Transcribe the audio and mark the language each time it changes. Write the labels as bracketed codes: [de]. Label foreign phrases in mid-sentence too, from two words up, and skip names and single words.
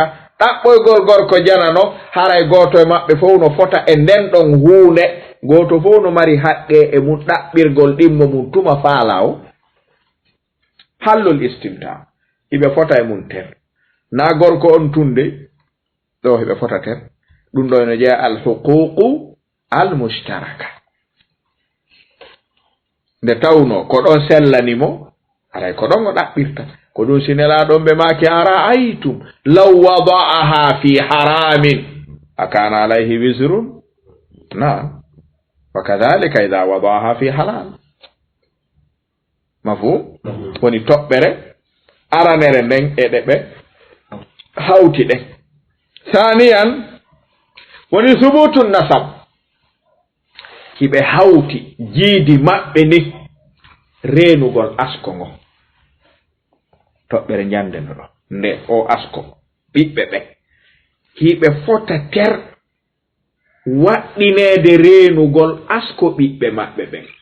[ff] ɗaɓɓoygol gorko janano haray goto e maɓɓe fof no fota e nden ɗon huunde goto fof no mari haqqe e mum ɗaɓɓirgol ɗimmo mum tuma faala o hallol istimta hiɓe fota e mum ter na gorko on tunde ɗo hiɓe fota ter ɗum ɗo no jeeya [ar] الحقوق المشتركة [ff] nde tawno ko ɗon sellanimo aray ko ɗon o ɗaɓɓirta ko ɗum sinelaɗon ɓe maki [ar] أرأيتم لو وضعها في حرام أكان عليه وزر وكذلك إذا وضعها في حلال [ff] mafu woni toɓɓere aranere nden e ɗe ɓe hawti ɗen saniyan woni [ar] ثبوت نسب [ff] hiɓe hawti jiidi maɓɓe ni reenugol asko ngo toɓɓere jandeno ɗo nde o asko ɓiɓɓe ɓe hiɓe fota ter waɗɗineede reenugol asko ɓiɓɓe maɓɓe ɓen